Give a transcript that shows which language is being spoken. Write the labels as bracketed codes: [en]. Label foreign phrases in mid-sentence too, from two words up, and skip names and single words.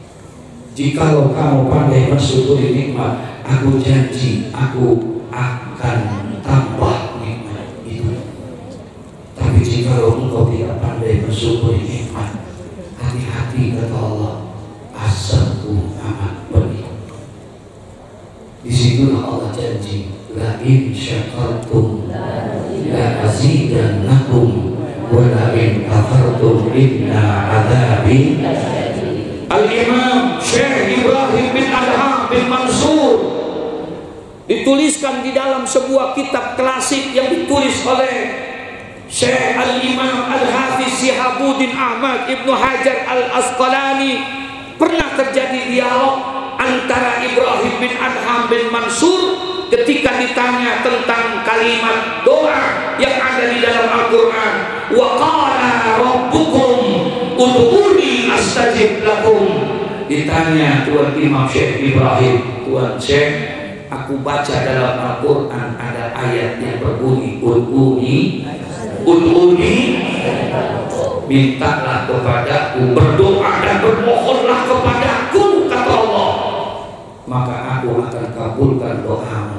[id] Jikalau kamu pandai mensyukuri nikmat, aku janji aku akan tambah nikmat itu. Tapi jika engkau tidak pandai bersyukuri nikmat, hati-hati kata Allah, azabku amat pedih. Disitulah Allah janji, [ar] لئن شكرتم لأزيدنكم ولئن كفرتم إن عذابي. [id] Al-Imam Syekh Ibrahim bin Adham bin Mansur dituliskan di dalam sebuah kitab klasik yang ditulis oleh Syekh Al-Imam Al-Hafiz Syihabuddin Ahmad Ibnu Hajar Al-Asqalani. Pernah terjadi dialog antara Ibrahim bin Adham bin Mansur ketika ditanya tentang kalimat doa yang ada di dalam Al-Quran, [ar] وقال ربكم ادعوني أستجب لكم. [id] Ditanya Tuan Imam Syekh Ibrahim, Tuan Syekh, aku baca dalam Al-Quran ada ayat yang berbunyi ud'uni, mintalah kepadaku, berdoa dan bermohonlah kepadaku, kata Allah, maka aku akan kabulkan doamu.